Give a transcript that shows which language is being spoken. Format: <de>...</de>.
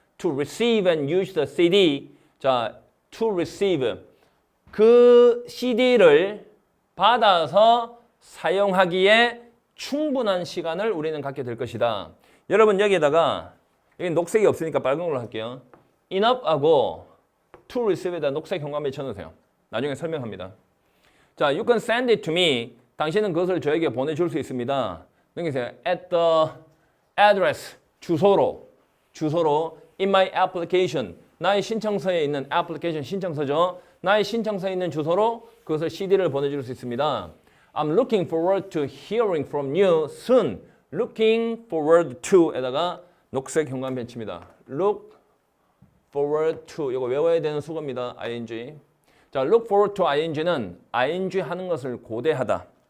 <en>to receive and use the CD</en> <ko>자, to receive 그 CD를 받아서 사용하기에 충분한 시간을 우리는 갖게 될 것이다. 여러분 여기에다가 여기 녹색이 없으니까 빨간 걸로 할게요. enough하고 to receive에다 녹색 현관펜 쳐놓으세요. 나중에 설명합니다. 자,</ko> <en>you can send it to me.</en> <ko>당신은 그것을 저에게 보내줄 수 있습니다. 여기서</ko> <en>at the address</en> <ko>주소로</ko> <en>in my application</en> <ko>나의 신청서에 있는 application 신청서죠. 나의 신청서에 있는 주소로 그것을 CD를 보내줄 수 있습니다.</ko> <en>I'm looking forward to hearing from you soon.</en> <ko>Looking forward to에다가 녹색 현관펜 칩니다. Look forward to 이거 외워야 되는 수거입니다. ing. 자, look forward to ing는 ing 하는 것을 고대하다.</ko>